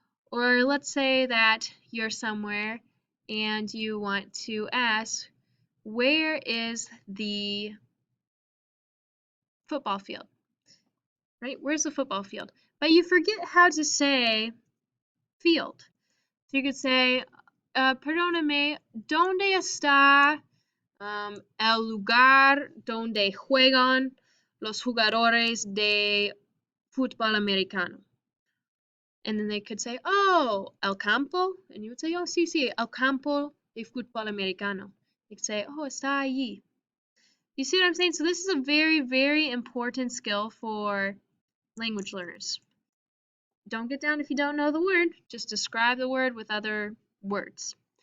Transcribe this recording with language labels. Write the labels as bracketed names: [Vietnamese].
[English] Or let's say that you're somewhere and you want to ask, where is the football field? Right? Where's the football field? But you forget how to say field. So you could say, [Spanish] perdóname, ¿dónde está el lugar donde juegan los jugadores de fútbol americano? [English] And then they could say, oh, el campo. And you would say, [Spanish] oh, sí, sí, el campo de fútbol americano. [English] They could say, oh, [Spanish] está allí. [English] You see what I'm saying? So this is a very, very important skill for language learners. Don't get down if you don't know the word. Just describe the word with other words.